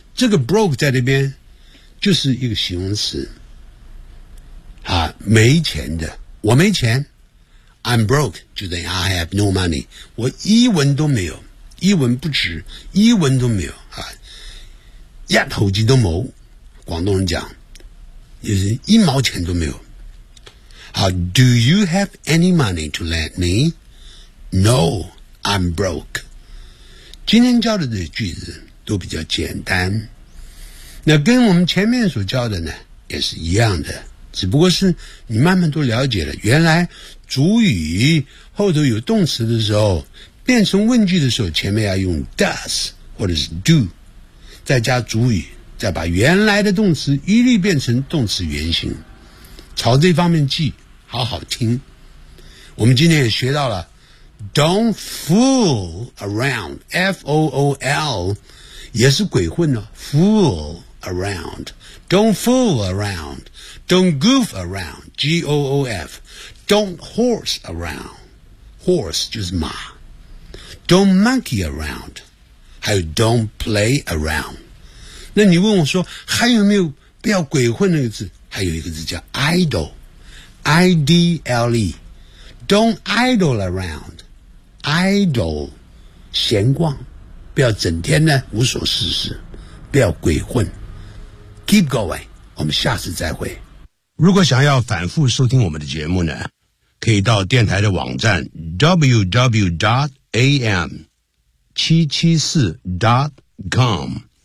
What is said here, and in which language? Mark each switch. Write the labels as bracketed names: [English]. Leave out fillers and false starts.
[Chinese] 这个 broke 在那边就是一个形容词啊，没钱的，我没钱， [English] I'm broke [Chinese] 就等于 [English] I have no money， [Chinese] 我一文都没有，一文不值，一文都没有啊，一头鸡都没，广东人讲就是一毛钱都没有。 [English] 好， Do you have any money to lend me？ No I'm broke。 [Chinese] 今天教的这句子都比较简单，那跟我们前面所教的呢也是一样的，只不过是你慢慢都了解了，原来主语后头有动词的时候，变成问句的时候，前面要用 does 或者是 do， 再加主语，再把原来的动词一律变成动词原形，朝这方面记，好好听。我们今天也学到了 [English] don't fool around， F-O-O-L 也是鬼混了， fool around， don't fool around， don't goof around， G-O-O-F。 Don't horse around， horse [Chinese] 就是马。 [English] Don't monkey around， [Chinese] 还有 [English] don't play around。 [Chinese] 那你问我说还有没有不要鬼混那个字？还有一个字叫 idle， I D L E。 [English] Don't idle around， [Chinese] idle， 闲逛，不要整天呢无所事事，不要鬼混。 [English] Keep going， [Chinese] 我们下次再会。如果想要反复收听我们的节目呢？可以到电台的网站 www.am774.com。